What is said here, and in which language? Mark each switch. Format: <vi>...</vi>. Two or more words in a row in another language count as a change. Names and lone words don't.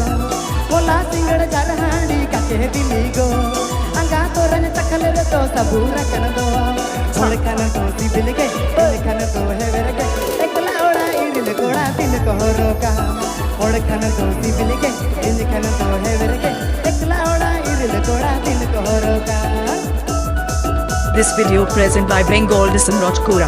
<sat>होला सिंगड़ झरहाड़ी कके दिलीगो अंगा तोरने तखल दो सबूर कनदो ओड़खन तो सिबिलगे ओड़खन तो हेवरगे एकला ओड़ा इरिल कोड़ा दिन कोहरोका ओड़खन तो सिबिलगे इंजखन तो हेवरगे एकला ओड़ा इरिल कोड़ा दिन कोहरोका</sat> <en>This video present by Bengal Disam Rajkura.</en>